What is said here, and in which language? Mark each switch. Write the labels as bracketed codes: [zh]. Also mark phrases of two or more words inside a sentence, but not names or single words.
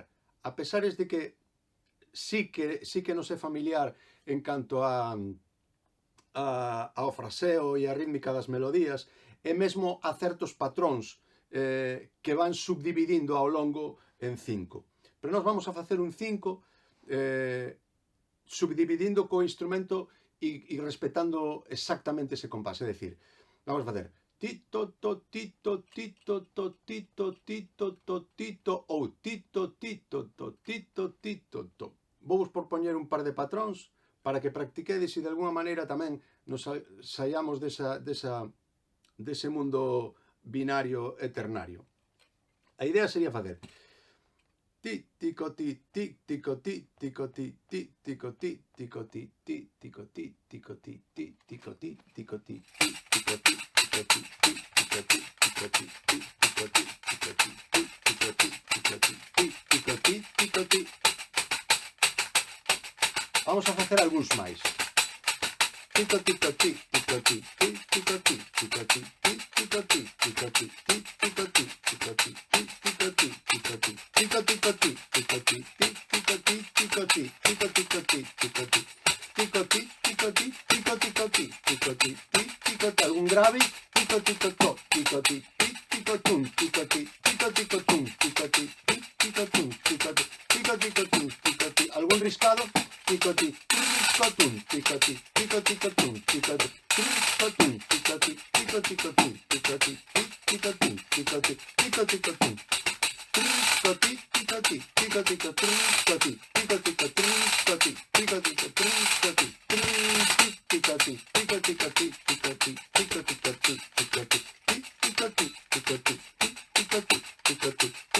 [gl] A pesares de que sí que nos é familiar en canto ao fraseo e a rítmica das melodías e mesmo a certos patróns que van subdividindo ao longo en 5. Pero nós vamos a facer un 5 subdividindo co instrumento e respetando exactamente ese compás. É dicir, vamos a facer tito, to, tito, tito, to, tito, tito, to, tito, ou tito, tito, to, tito, tito, to. Vou vos propoñer un par de patróns para que practiquedes e de alguna maneira tamén nos saiamos dese mundo binario eternario. A idea sería facer ti, tico, ti, ti, tico, ti, tico, ti, ti, tico, ti, tico, ti, ti, tico, ti, tico, ti, ti, tico, ti, tico, ti, ti, tico, ti, tico, ti, ti, tico, ti, tico, ti, ti, tico, ti, tico, ti, ti, tico, ti, tico, ti, ti, tico, ti, tico, ti. Vamos a facer algúns máis. Tico, tico, ti, tico, ti, ti, tico, ti, tico, ti, ti, tico, ti, tico, ti, ti, tico, ti, tico, ti, ti, tico, ti, tico, ti, tico, tico, ti, tico, ti, ti, tico, ti, tico, ti, tico, tico, ti, tico, ti, tico, ti, tico, ti, tico, tico, ti, tico, ti, ti, tico, ti, algún grave, tico, tico, to, tico, ti, ti, tico, tum, tico, ti, tico, tico, tum, tico, ti, ti, tico, tum, tico, ti, tico, tico, tum, tico, ti, algún riscado, tico, ti, tico, tum, tico, ti, tico, tico, tum, tico, ti, tico, tum, tico, ti, tico, tico, tum, tico, ti, tico, tum, tico, ti, tico, tico, tum. Tico-ti, tico-ti, tico-tico, tico-ti, tico-tico, tico-ti, tico-tico, tico-ti, tico-ti, tico-tico, tico-ti, tico-tico, tico-ti, tico-ti, tico-ti, tico-ti, tico-ti,